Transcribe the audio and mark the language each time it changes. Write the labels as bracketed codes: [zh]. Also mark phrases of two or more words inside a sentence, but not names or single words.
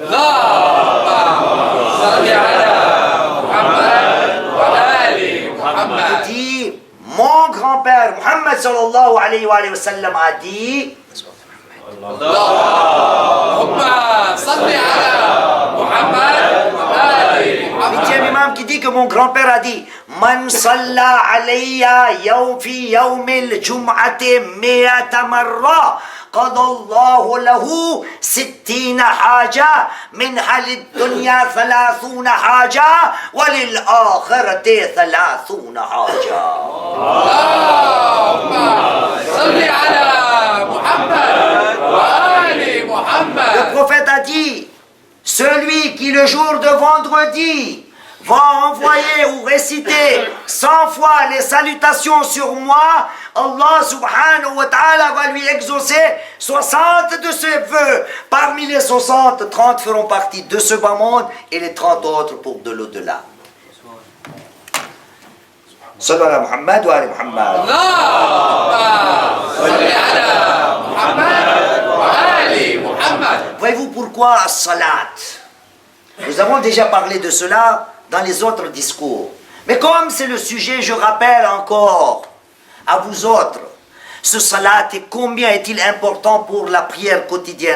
[fr] Il dit, mon grand-père, Muhammad [ar] صلى الله عليه وسلم, [fr] a dit, huitième imam qui dit que mon grand-père a dit [ar] من صلى علي في يوم الجمعة مائة مرة قضى الله له 60 حاجة منها للدنيا 30 حاجة وللآخرة 30 حاجة. اللهم صل على محمد وآل محمد. [fr] Le prophète a dit, celui qui le jour de vendredi va envoyer ou réciter 100 fois les salutations sur moi, Allah [ar] سبحانه وتعالى [fr] va lui exaucer 60 de ses vœux. Parmi les 60, 30 feront partie de ce bas monde et les 30 autres pour de l'au-delà. [ar] صلوا على محمد وآل محمد. [fr] Voyez-vous pourquoi as-salat? Nous avons déjà parlé de cela, dans les autres discours. Mais comme c'est le sujet, je rappelle encore à vous autres, ce salat et combien est-il important pour la prière quotidienne.